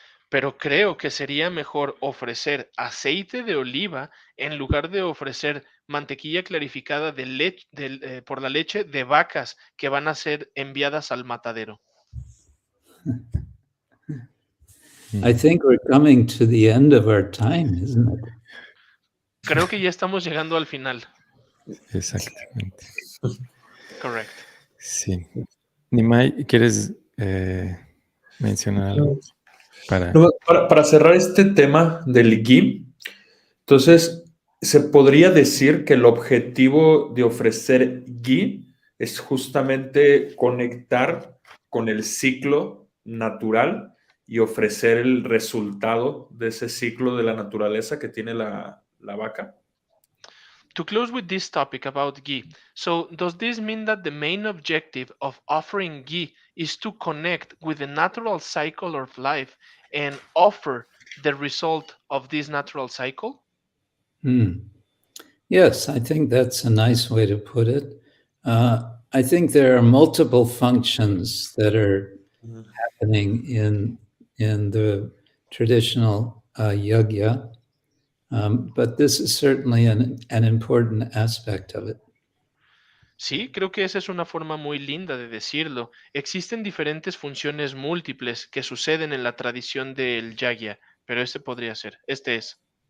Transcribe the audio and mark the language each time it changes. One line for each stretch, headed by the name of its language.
Spanish: Pero creo que sería mejor ofrecer aceite de oliva en lugar de ofrecer mantequilla clarificada por la leche de vacas que van a ser enviadas al matadero.
English: I think we're coming to the end of our time, isn't it?
Spanish: Creo que ya estamos llegando al final. Exactamente.
English: Correct.
Spanish: Sí. Nimai, ¿quieres mencionar algo? Para cerrar este tema del ghee, entonces, se podría decir que el objetivo de ofrecer ghee es justamente conectar con el ciclo natural y ofrecer el resultado de ese ciclo de la naturaleza que tiene la vaca.
English: To close with this topic about ghee, so does this mean that the main objective of offering ghee is to connect with the natural cycle of life and offer the result of this natural cycle? Yes, I think that's a nice way to put it. I think there are multiple functions that are happening in the traditional yajna, but this is certainly an important aspect of it.
Spanish: Sí, creo que esa es una forma muy linda de decirlo. Existen diferentes funciones múltiples que suceden en la tradición del yagya, pero este podría ser, este es.